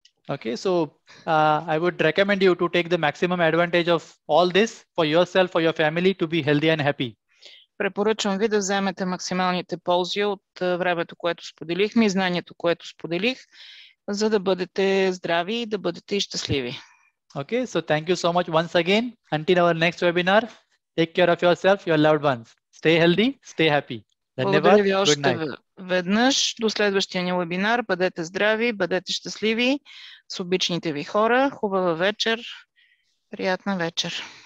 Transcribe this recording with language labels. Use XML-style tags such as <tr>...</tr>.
<en>Okay, so I would recommend you to take the maximum advantage of all this for yourself, for your family to be healthy and happy.</en> <bg>Препоръчвам ви да вземете максималните ползи от времето, което споделихме и знанието, което споделих, за да бъдете здрави и да бъдете и щастливи.</bg> <en>Okay, so thank you so much once again. Until our next webinar, take care of yourself, your loved ones. Stay healthy, stay happy.</en> <bg>Благодаря ви още веднъж. До следващия ни вебинар. Бъдете здрави, бъдете щастливи с обичните ви хора. Хубава вечер. Приятна вечер.</bg>